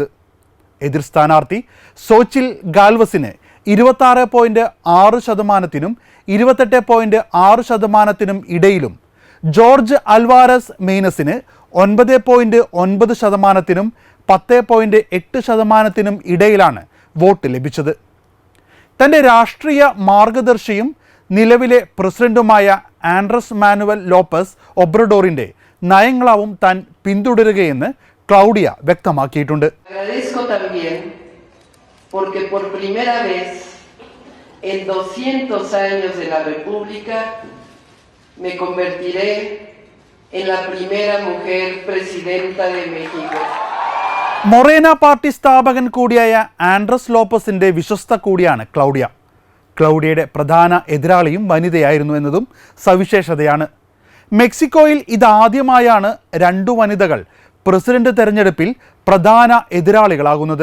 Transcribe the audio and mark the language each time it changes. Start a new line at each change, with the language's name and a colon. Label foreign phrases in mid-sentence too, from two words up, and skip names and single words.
Malayalam: എതിർ സ്ഥാനാർത്ഥി സോച്ചിൽ ഗാൽവസിന് 26.6%-നും 28.6%-നും ഇടയിലും, ജോർജ് അൽവാരസ് മെയ്നസിന് 9.9%-നും 10.8%-നും ഇടയിലാണ് വോട്ട് ലഭിച്ചത്. തൻ്റെ രാഷ്ട്രീയ മാർഗദർശിയും നിലവിലെ പ്രസിഡന്റുമായ ആൻഡ്രസ് മാനുവൽ ലോപ്പസ് ഒബ്രഡോറിൻ്റെ നയങ്ങളാവും താൻ പിന്തുടരുകയെന്ന് ക്ലൗഡിയ വ്യക്തമാക്കിയിട്ടുണ്ട്.
Spanish: Porque por primera vez en 200 años de la República me convertiré en la primera mujer presidenta de México.
Malayalam: മൊറേന പാർട്ടി സ്ഥാപകൻ കൂടിയായ ആൻഡ്രസ് ലോപ്പസിന്റെ വിശ്വസ്ത കൂടിയാണ് ക്ലൗഡിയ. ക്ലൗഡിയയുടെ പ്രധാന എതിരാളിയും വനിതയായിരുന്നു എന്നതും സവിശേഷതയാണ്. മെക്സിക്കോയിൽ ഇതാദ്യമായാണ് 2 വനിതകൾ പ്രസിഡന്റ് തെരഞ്ഞെടുപ്പിൽ പ്രധാന എതിരാളികളാകുന്നത്.